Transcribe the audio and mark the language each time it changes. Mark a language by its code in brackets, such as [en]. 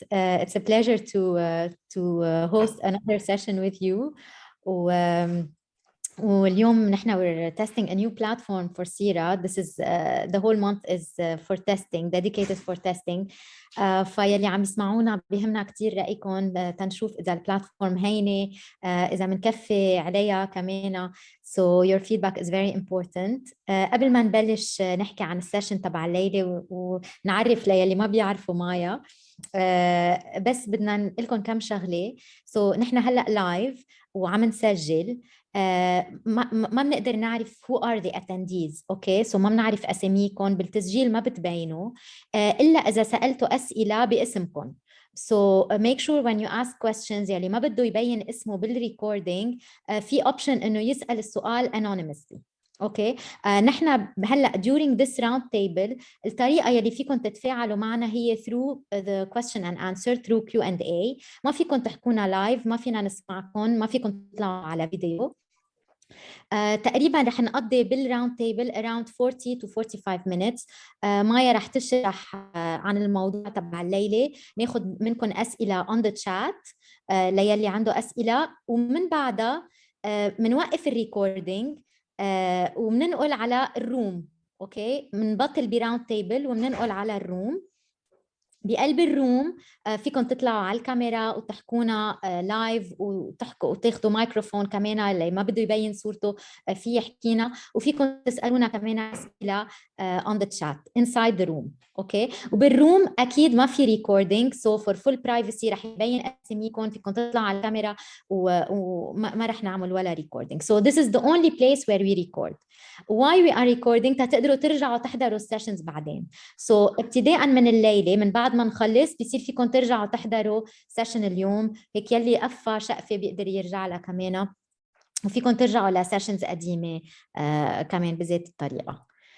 [en] It's a pleasure to host another session with you. [ar] واليوم نحن [en] we're testing a new platform for Sira. This is the whole month is for testing, dedicated for testing. [ar] فيلي عم يسمعونا بيهمنا كتير رأيكم تنشوف إذا البلاتفورم هينة إذا منكفي عليها كمان. [en] So your feedback is very important. [ar] قبل ما نبلش نحكي عن السيشن تبع الليلة ونعرف ليلي ما بيعرفوا مايا بس بدنا نقول لكم كم شغلة. [en] So [ar] نحن هلأ لايف وعم نسجل. ما بنقدر نعرف [en] who are the attendees. [ar] اوكي سو ما بنعرف اساميكم بالتسجيل، ما بتبينوا الا اذا سالتوا اسئله باسمكم. [en] So make sure when you ask questions [ar] يلي ما بده يبين اسمه بالريكوردينج في [en] option [ar] انه يسال السؤال [en] anonymously. [ar] اوكي نحن هلا during this round table الطريقه يلي فيكم تتفاعلوا معنا هي [en] through the question and answer through Q&A. [ar] ما فيكم تحكونا لايف، ما فينا نسمعكم، ما فيكم تطلعوا على فيديو. تقريبا رح نقضي بالراوند تيبل [en] around 40 to 45 minutes. [ar] مايا رح تشرح عن الموضوع تبع الليله، ناخذ منكم اسئله [en] on the chat [ar] ليلي عنده اسئله، ومن بعدها منوقف الريكوردينج ومننقل على الروم. اوكي منبطل براوند تيبل ومننقل على الروم. بقلب الروم فيكم تطلعوا على الكاميرا وتحكونا لايف وتحكوا وتاخذوا مايكروفون كمان اللي ما بده يبين صورته في يحكينا، وفيكم تسالونا كمان اسئله [en] on the chat inside the room. [ar] اوكي وبالروم اكيد ما في ريكوردينج، سو فور فول برايفسي رح يبين اساميكم، فيكم تطلعوا على الكاميرا وما رح نعمل ولا ريكوردينج. [en] So this is the only place where we record. Why we are recording؟ [ar] تقدروا ترجعوا تحضروا السيشنز بعدين. [en] So [ar] ابتداء من الليله من بعد ما نخلص بيصير فيكم ترجعوا تحضروا سيشن اليوم، هيك يلي قفى شقفه بيقدر يرجع لها كمان، وفيكم ترجعوا لسيشنز قديمه كمان بذات الطريقه.